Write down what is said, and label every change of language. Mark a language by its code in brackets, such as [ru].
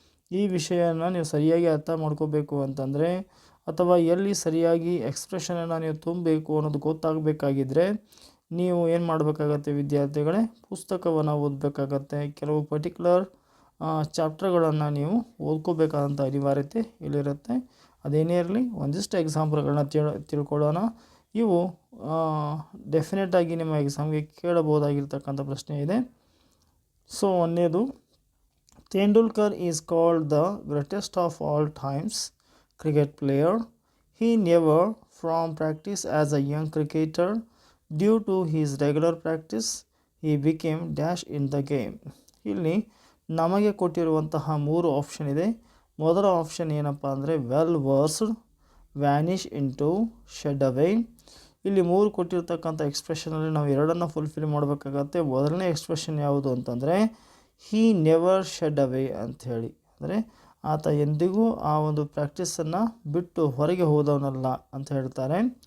[kn] ಈ ವಿಷಯನ ನೀವು ಸರಿಯಾಗಿ ಅರ್ಥ ಮಾಡ್ಕೋಬೇಕು ಅಂತಂದರೆ ಅಥವಾ ಎಲ್ಲಿ ಸರಿಯಾಗಿ ಎಕ್ಸ್ಪ್ರೆಷನನ್ನು ನೀವು ತುಂಬಬೇಕು ಅನ್ನೋದು ಗೊತ್ತಾಗಬೇಕಾಗಿದ್ದರೆ ನೀವು ಏನು ಮಾಡಬೇಕಾಗತ್ತೆ ವಿದ್ಯಾರ್ಥಿಗಳೇ, ಪುಸ್ತಕವನ್ನು ಓದಬೇಕಾಗತ್ತೆ. ಕೆಲವು ಪರ್ಟಿಕ್ಯುಲರ್ ಚಾಪ್ಟರ್ಗಳನ್ನು ನೀವು ಓದ್ಕೋಬೇಕಾದಂಥ ಅನಿವಾರ್ಯತೆ ಇಲ್ಲಿರುತ್ತೆ. ಅದೇನೇ ಇರಲಿ, ಒಂದಿಷ್ಟು ಎಕ್ಸಾಂಪಲ್ಗಳನ್ನ ತಿಳ್ಕೊಳ್ಳೋಣ. ಇವು ಡೆಫಿನೆಟಾಗಿ ನಿಮ್ಮ ಎಕ್ಸಾಮ್ಗೆ ಕೇಳಬಹುದಾಗಿರ್ತಕ್ಕಂಥ ಪ್ರಶ್ನೆ ಇದೆ. ಸೊ ಒಂದನೇದು, [en] Tendulkar is called the greatest of all times cricket player. He never from practice as a young cricketer. Due to his regular practice, he became dash in the game. [kn] ಇಲ್ಲಿ ನಮಗೆ ಕೊಟ್ಟಿರುವಂತಹ 3 ಆಪ್ಷನ್ ಇದೆ. ಮೊದಲ option ಏನಪ್ಪ ಅಂದರೆ well versed, Vanish into, shed ಅವೇ. ಇಲ್ಲಿ 3 ಕೊಟ್ಟಿರ್ತಕ್ಕಂಥ ಎಕ್ಸ್ಪ್ರೆಷನಲ್ಲಿ ನಾವು 2ನ್ನು ಫುಲ್ಫಿಲ್ ಮಾಡಬೇಕಾಗತ್ತೆ. ಮೊದಲನೇ ಎಕ್ಸ್ಪ್ರೆಷನ್ ಯಾವುದು ಅಂತಂದರೆ [en] he never shed away [kn] ಅಂಥೇಳಿ, ಅಂದರೆ ಆತ ಎಂದಿಗೂ ಆ ಒಂದು ಪ್ರಾಕ್ಟೀಸನ್ನು ಬಿಟ್ಟು ಹೊರಗೆ ಹೋದವನಲ್ಲ ಅಂತ ಹೇಳ್ತಾರೆ.